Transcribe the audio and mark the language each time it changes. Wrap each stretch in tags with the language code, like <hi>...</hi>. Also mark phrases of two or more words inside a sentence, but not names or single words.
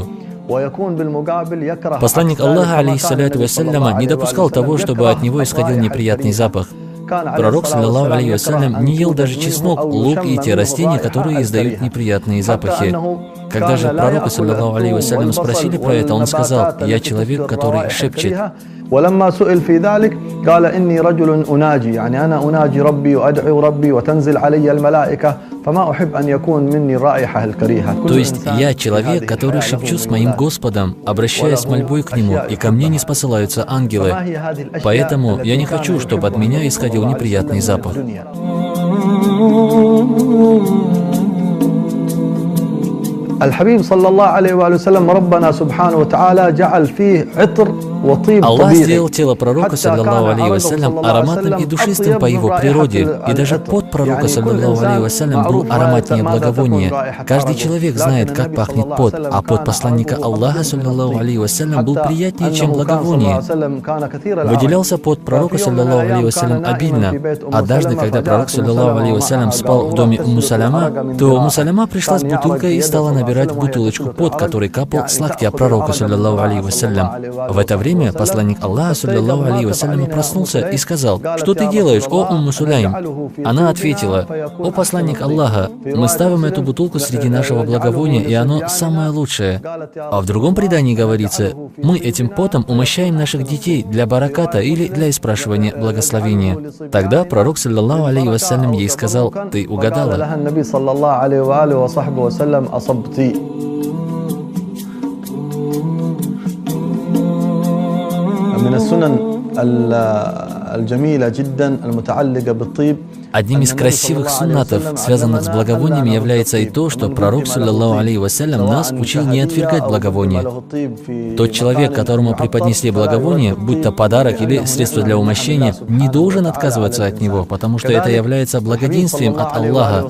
<ru>Посланник Аллаха,</ru> <ar>عليه الصلاة والسلام,</ar> <ru>не допускал того, чтобы от него исходил неприятный запах. Пророк,</ru> <ar>صلى الله عليه وسلم,</ar> <ru>не ел даже чеснок, лук и те растения, которые издают неприятные запахи. Когда же пророку,</ru> <ar>صلى الله عليه وسلم,</ar> <ru>спросили про это, он сказал: «Я человек, который шепчет».</ru> <ar>ولما سئل في ذلك قال إني رجل أناجي يعني أنا أناجي ربي وأدعو ربي وتنزل علي الملائكة فما أحب أن يكون مني الرائحة الكريهة.</ar> <ru>То есть я человек, который шепчу с моим Господом, обращаясь с мольбой к Нему, и ко мне не спосылаются ангелы. Поэтому я не хочу, чтобы от меня исходил неприятный запах.</ru> <ar>الحبيب صلى الله عليه وآله وسلم ربنا سبحانه وتعالى جعل فيه عطر وطيب</ar> <ru>Аллах</ru> <ar>طبيعي.</ar> <ru>сделал тело пророка,</ru> <ar>صلى الله عليه وسلم,</ar> <ru>ароматным и душистым по его природе. И даже пот пророка,</ru> <ar>صلى الله عليه وسلم,</ar> <ru>был ароматнее благовония. Каждый человек знает, как пахнет пот, а пот посланника Аллаха,</ru> <ar>صلى الله عليه وسلم,</ar> <ru>был приятнее, чем благовоние. Выделялся пот пророка,</ru> <ar>صلى الله عليه وسلم,</ar> <ru>обильно. Однажды, когда пророк,</ru> <ar>صلى الله عليه وسلم,</ar> <ru>спал в доме Умму Саляма, то Умму Саляма пришла с бутылкой и стала набирать в бутылочку пот, который капал с локтя пророка,</ru> <ar>صلى الله عليه وسلم.</ar> <ru>В это время посланник Аллаха,</ru> <ar>صلى الله عليه وسلم,</ar> <ru>проснулся и сказал: «Что ты делаешь, о Умму Сулейм?» Она ответила: «О посланник Аллаха, мы ставим эту бутылку среди нашего благовония, и оно самое лучшее». А в другом предании говорится: «Мы этим потом умощаем наших детей для бараката или для испрашивания благословения». Тогда пророк,</ru> <ar>صلى الله عليه وسلم,</ar> <ru>ей сказал: «Ты угадала».</ru> <ar>من السنن الجميلة جدا المتعلقة بالطيب.</ar> <ru>Одним из красивых суннатов, связанных с благовониями, является и то, что пророк,</ru> <ar>صلى الله عليه وسلم,</ar> <ru>нас учил не отвергать благовоние. Тот человек, которому преподнесли благовоние, будь то подарок или средство для умощения, не должен отказываться от него, потому что это является благоденствием от Аллаха.</ru>